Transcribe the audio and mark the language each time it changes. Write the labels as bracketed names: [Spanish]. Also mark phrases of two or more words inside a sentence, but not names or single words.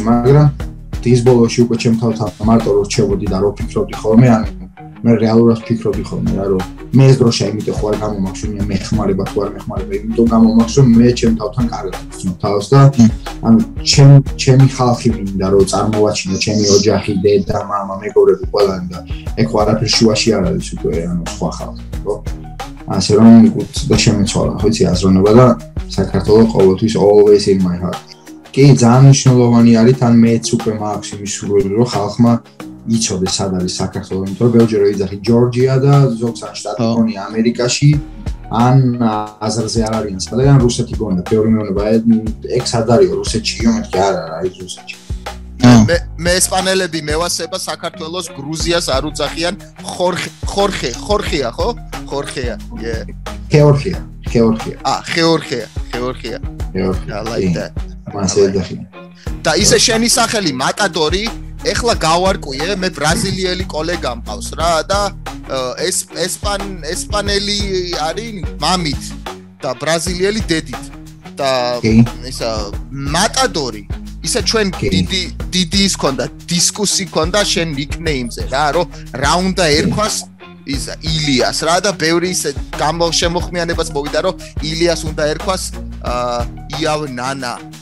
[Georgian] მაგრამ დღის ბოლოში უკვე ჩემ თავთან მარტო რო რჩებოდი და რო ფიქრობდი ხოლმე, ანუ მე რეალურად ფიქრობდი ხოლმე რა რომ მე ეს დროშა იმიტომ ხო არ გამომაქვს, მე მეხმარება თუ არ მეხმარება, იმიტომ გამომაქვს რომ მე ჩემ თავთან კარგად ვცნობ თავს და ანუ ჩემი ხალხი მინდა რომ წარმოვაჩინო ჩემი ოჯახი, დედა, მამა, მეგობრები ყველანი და ეგ ხო არაფერ შუაში არ არის უკვე ანუ სხვა ხალხი, ხო? ასე რომ უკეთ და შემეცვალა, ხო იცი აზროვნება და საქართველოს ყოველთვის [English] always in my heart. [Georgian] კი, ძალიან მნიშვნელოვანი არის, თან მეც უკვე მაქვს იმის სურვილი, რომ ხალხმა იცოდეს სად არის საქართველო, იმიტომ რომ ბევრჯერ ვიძახი ჯორჯია და ზოგს ან შტატი გონია ამერიკაში, ან აზერზე არ არიან სად, ან რუსეთი გონია, ბევრი მეუბნება, ეგ სად არისო, რუსეთშიო, მეთქი არა, ის რუსეთში. მე ესპანელები მევასება საქართველოს გრუზიას არ უძახიან ხორხეა, ხო? ხორხეა. გეორგია. გეორგია. [English] I like that. [Georgian] და ისე შენი სახელი მატადორი, ეხლა გავარკვიე, მე ბრაზილიელი კოლეგა მყავს რა და ესპანელი არის მამით და ბრაზილიელი დედით და ისა მატადორი ისე ჩვენ დიდი ის ქონდა დისკუსი ქონდა შენ ნიკნეიმზე რა რომ რა უნდა ერქვას ის ილიას რა და ბევრი ისე შემოხმიანებას მოვიდა რომ ილიას უნდა ერქვას იავ ნანა